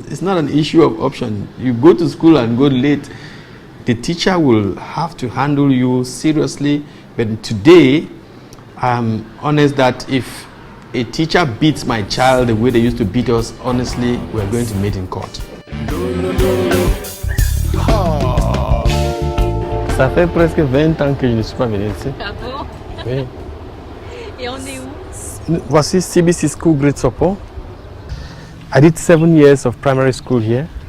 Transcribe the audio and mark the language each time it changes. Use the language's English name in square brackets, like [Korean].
[English] It's not an issue of option. You go to school and go late, the teacher will have to handle you seriously. But today, I'm honest that if a teacher beats my child the way they used to beat us, honestly, we're going to meet in court. [French] Ça fait presque 20 ans que je ne suis pas venu ici. Ah bon? Oui. Et on est où? Voici [English] CBC School Grade Support. I did 7 years of primary school here.